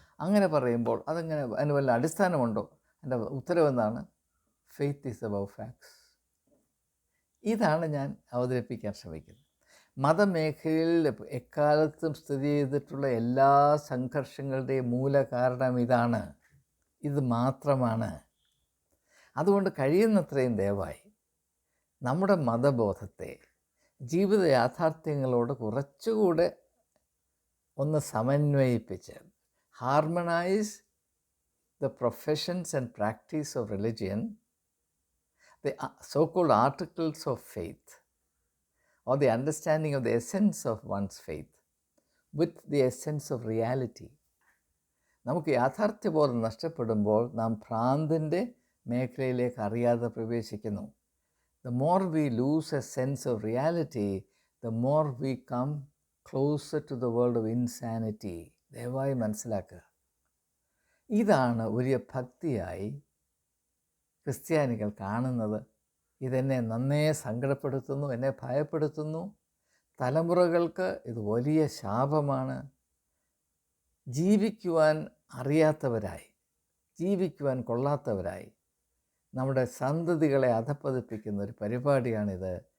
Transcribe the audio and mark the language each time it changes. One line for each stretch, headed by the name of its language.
Malayalam: അങ്ങനെ പറയുമ്പോൾ അതെങ്ങനെ, അതിന് വല്ല അടിസ്ഥാനമുണ്ടോ? എൻ്റെ ഉത്തരവെന്താണ്?
English: Faith is above facts.
Malayalam: ഇതാണ് ഞാൻ അവതരിപ്പിക്കാൻ ശ്രമിക്കുന്നത്. മതമേഖലയിൽ എക്കാലത്തും സ്ഥിതി ചെയ്തിട്ടുള്ള എല്ലാ സംഘർഷങ്ങളുടെയും മൂല കാരണം ഇതാണ്, ഇത് മാത്രമാണ്. അതുകൊണ്ട് കഴിയുന്നത്രയും ദയവായി നമ്മുടെ മതബോധത്തെ ജീവിത യാഥാർത്ഥ്യങ്ങളോട് കുറച്ചുകൂടെ ഒന്ന് സമന്വയിപ്പിച്ച്
English: Harmonise the professions and practice of religion, the so-called articles of faith, or the understanding of the essence of one's faith with the essence of reality.
Malayalam: നമുക്ക് യാഥാർത്ഥ്യബോധം നഷ്ടപ്പെടുമ്പോൾ നാം ഭ്രാന്തിൻ്റെ മേഖലയിലേക്ക് അറിയാതെ പ്രവേശിക്കുന്നു.
English: The more we lose a sense of reality, the more we come closer to the world of insanity.
Malayalam: ദയവായി മനസ്സിലാക്കുക. ഇതാണ് വലിയ ഭക്തിയായി ക്രിസ്ത്യാനികൾ കാണുന്നത്. ഇതെന്നെ നന്നേ സങ്കടപ്പെടുത്തുന്നു, എന്നെ ഭയപ്പെടുത്തുന്നു. തലമുറകൾക്ക് ഇത് വലിയ ശാപമാണ്. ജീവിക്കുവാൻ അറിയാത്തവരായി, ജീവിക്കുവാൻ കൊള്ളാത്തവരായി നമ്മുടെ സന്തതികളെ അധപ്പതിപ്പിക്കുന്ന ഒരു പരിപാടിയാണിത്.